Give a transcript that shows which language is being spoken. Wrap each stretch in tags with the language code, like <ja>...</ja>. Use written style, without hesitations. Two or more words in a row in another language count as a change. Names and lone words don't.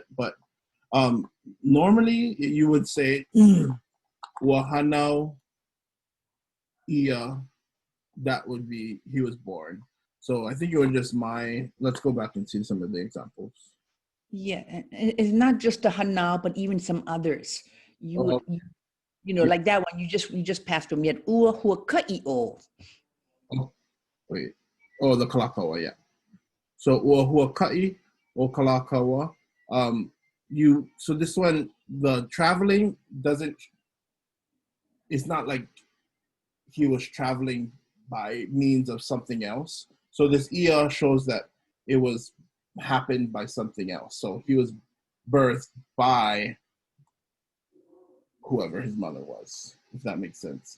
<en>But normally you would say</en> <haw>wahanau ia.</haw> <en>That would be he was born. So I think it was just my. Let's go back and see some of the examples. Yeah, and it's not just the hanau, but even some others. You know, like that one. You just passed from yet.</en> <haw>Ua hua ka'i o.</haw> <en>Oh, wait. Oh, the kalakaua, yeah.</en> <haw>So ua hua ka'i o kalakaua.</haw> <en>So this one, the traveling doesn't. It's not like he was traveling by means of something else. So this ia shows that it was happened by something else. So he was birthed by whoever his mother was, if that makes sense.</en>